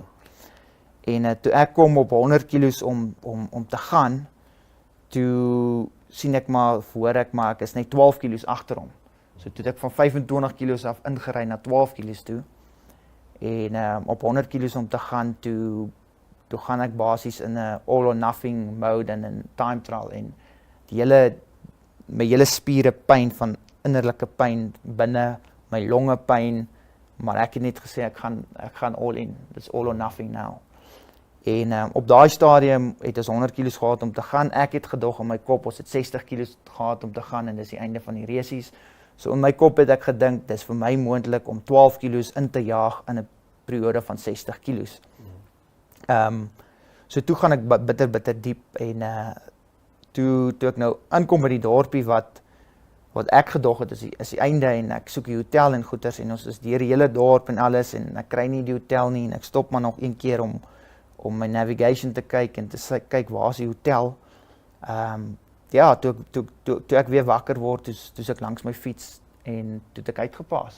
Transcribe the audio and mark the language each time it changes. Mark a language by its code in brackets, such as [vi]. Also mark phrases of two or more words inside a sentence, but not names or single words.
[af] En toe ek kom op 100 kilos om te gaan, toe sien ek maar, hoor ek maar, ek is net 12 kilos agter hom. So toe het ek van 25 kilos af ingery na 12 kilos toe. En op 100 kilos om te gaan, toe gaan ek basies in 'n [en] all or nothing mode [af] en 'n [en] time trial [af] en my hele spiere pyn, van innerlike pyn binne, my longe pyn, maar ek het net gesê ek gaan [en] all in. It's all or nothing now. [af] En op daai stadium het ons 100 kilos gehad om te gaan. Ek het gedog in my kop, ons het 60 kilos gehad om te gaan en dis die einde van die resies. So in my kop het ek gedink, dis vir my moontlik om 12 kilos in te jaag in 'n periode van 60 kilos. So toe gaan ek bitter diep en toe ek nou aankom by die dorpie wat ek gedog het is die einde en ek soek die hotel en goeders en ons is deur die hele dorp en alles en ek kry nie die hotel nie en ek stop maar nog een keer om my navigation te kyk en te kyk waar is die hotel Ja, toe ek weer wakker word, toe ek langs my fiets en toe ek uitgepaas.